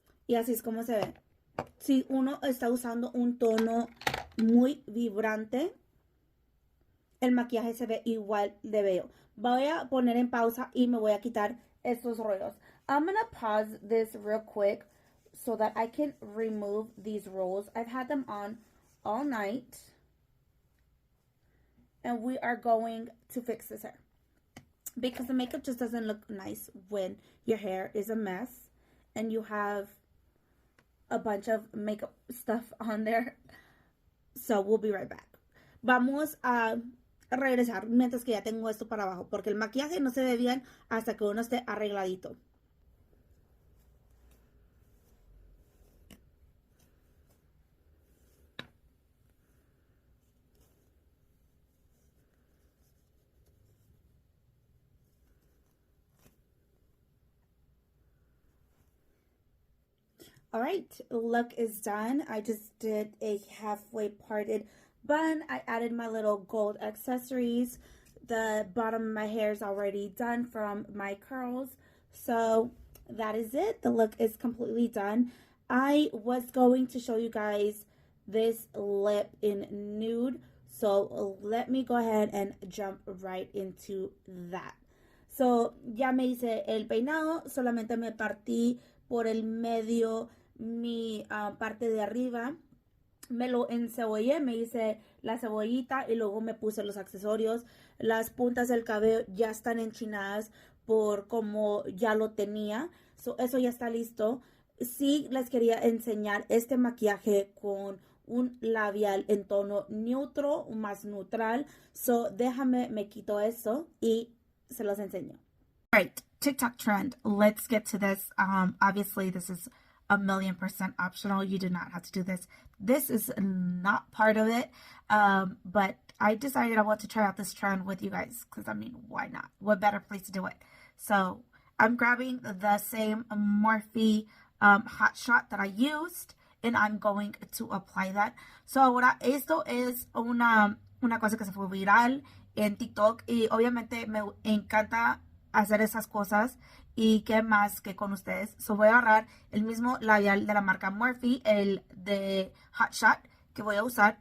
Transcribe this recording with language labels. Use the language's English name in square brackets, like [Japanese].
[Spanish] Y así es como se ve. Si uno está usando un tono muy vibrante, el maquillaje se ve igual de bello. Voy a poner en pausa y me voy a quitar estos rollos. [English] I'm gonna pause this real quick so that I can remove these rolls. I've had them on all night. And we are going to fix this hair. Because the makeup just doesn't look nice when your hair is a mess and you have a bunch of makeup stuff on there. So we'll be right back. [Spanish] Vamos a regresar mientras que ya tengo esto para abajo, porque el maquillaje no se ve bien hasta que uno esté arregladito. [English] All right, look is done. I just did a halfway parted bun. I added my little gold accessories. The bottom of my hair is already done from my curls. So that is it. The look is completely done. I was going to show you guys this lip in nude. So let me go ahead and jump right into that. [Spanish] So ya me hice el peinado. Solamente me partí por el medio mi parte de arriba, me lo encebollé, me hice la cebollita y luego me puse los accesorios. Las puntas del cabello ya están enchinadas por como ya lo tenía, so, eso ya está listo. Sí les quería enseñar este maquillaje con un labial en tono neutro, más neutral, so déjame, me quito eso y se los enseño. [English] All right, TikTok trend, let's get to this. Obviously this is 1,000,000% optional. You do not have to do this. This is not part of it, but I decided I want to try out this trend with you guys because, I mean, why not? What better place to do it? So I'm grabbing the same Morphe Hot Shot that I used, and I'm going to apply that. [Spanish] So ahora esto es una cosa que se fue viral en TikTok y obviamente me encanta hacer esas cosas. Y qué más que con ustedes. So voy a agarrar el mismo labial de la marca Morphe, el de Hot Shot, que voy a usar.